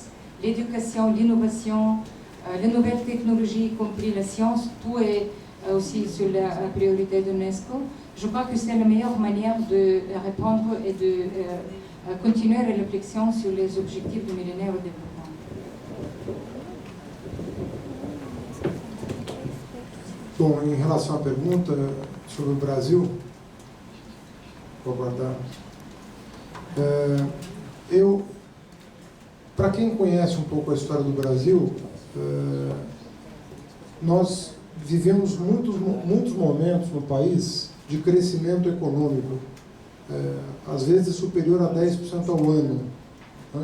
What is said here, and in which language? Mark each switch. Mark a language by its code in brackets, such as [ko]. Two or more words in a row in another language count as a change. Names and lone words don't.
[fr] L'éducation, l'innovation, les nouvelles technologies, y compris la science, tout est aussi sur la priorité de l'UNESCO. Je crois que c'est la meilleure manière de répondre et de continuer la réflexion sur les objectifs du millénaire de développement. [pt] Bom, em relação à pergunta sobre o Brasil, vou aguardar. Eu Para quem conhece um pouco a história do Brasil, nós vivemos muitos momentos no país de crescimento econômico, às vezes superior a 10% ao ano, né?